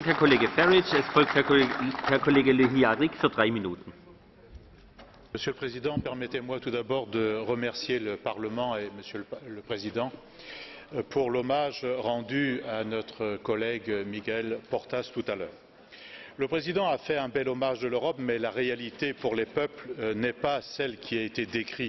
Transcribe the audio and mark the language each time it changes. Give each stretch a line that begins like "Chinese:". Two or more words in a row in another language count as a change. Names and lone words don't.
German: Herr Kollege Farage, es folgt Herr Kollege Le Hiaric für 3 Minuten.
French: Monsieur le Président, permettez-moi tout d'abord de remercier le Parlement et Monsieur le Président pour l'hommage rendu à notre collègue Miguel Portas tout à l'heure. Le Président a fait un bel hommage de l'Europe, mais la réalité pour les peuples n'est pas celle qui a été décrite.